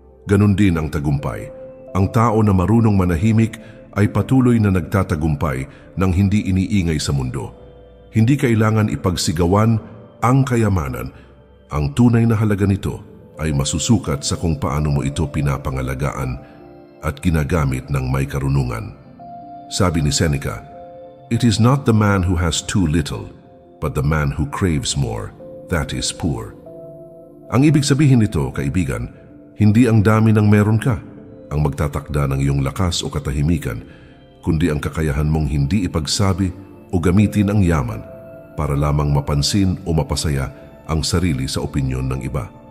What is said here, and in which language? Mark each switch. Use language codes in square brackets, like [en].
[tl] Ganon din ang tagumpay. Ang tao na marunong manahimik ay patuloy na nagtatagumpay nang hindi iniingay sa mundo. Hindi kailangan ipagsigawan ang kayamanan. Ang tunay na halaga nito ay masusukat sa kung paano mo ito pinapangalagaan at ginagamit ng may karunungan. [en] Sabi ni Seneca, "It is not the man who has too little, but the man who craves more, that is poor." [tl] Ang ibig sabihin nito, kaibigan, hindi ang dami ng meron ka ang magtatakda ng iyong lakas o katahimikan, kundi ang kakayahan mong hindi ipagsabi o gamitin ang yaman para lamang mapansin o mapasaya ang sarili sa opinyon ng iba.